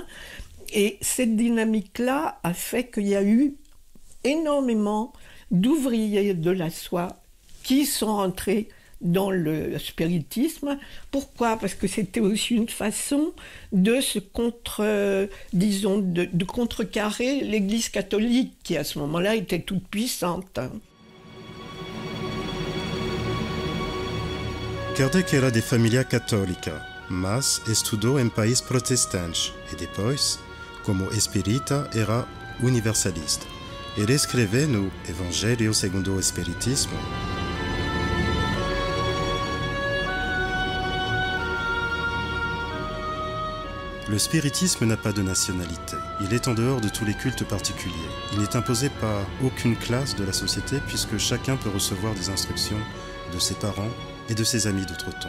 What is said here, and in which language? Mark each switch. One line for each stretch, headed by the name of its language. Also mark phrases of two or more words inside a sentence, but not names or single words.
French: Et cette dynamique-là a fait qu'il y a eu énormément d'ouvriers de la soie qui sont rentrés dans le spiritisme. Pourquoi ? Parce que c'était aussi une façon de se de contrecarrer l'Église catholique, qui à ce moment-là était toute puissante.
Portuguese: Kardec era de família católica, mas estudou em país protestante e depois, como espírita, era universalista. Ele escreveu no Evangelho segundo o Espiritismo:
French: le spiritisme n'a pas de nationalité. Il est en dehors de tous les cultes particuliers. Il n'est imposé par aucune classe de la société puisque chacun peut recevoir des instructions de ses parents et de ses amis d'outre-tombe.